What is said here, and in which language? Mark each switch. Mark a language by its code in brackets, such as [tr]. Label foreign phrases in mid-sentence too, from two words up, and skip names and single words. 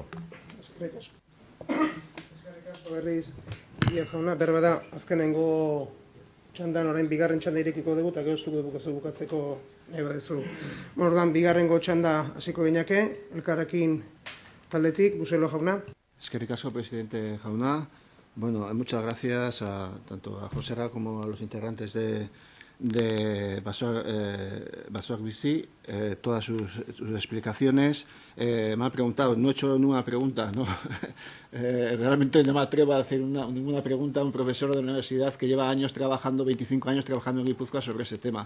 [eu] Eskerrik asko berriz, Ier jauna, berba da, azkenengo txandan, orain bigarren txanda irekiko dugu, eta gero zuko bukatzeko nahi badezu. Orduan, bigarrengo txanda hasiko gineke, elkarrekin taldetik, Buselo jauna. Eskerrik asko, presidente jauna. [es] Bueno, muchas gracias tanto a José Ra como a los integrantes de Basoak Bizi, todas sus explicaciones. Me han preguntado, no he hecho ninguna pregunta, ¿no? Realmente no me atrevo a hacer ninguna pregunta a un profesor de la universidad que lleva años trabajando, 25 años trabajando en Guipúzcoa sobre ese tema.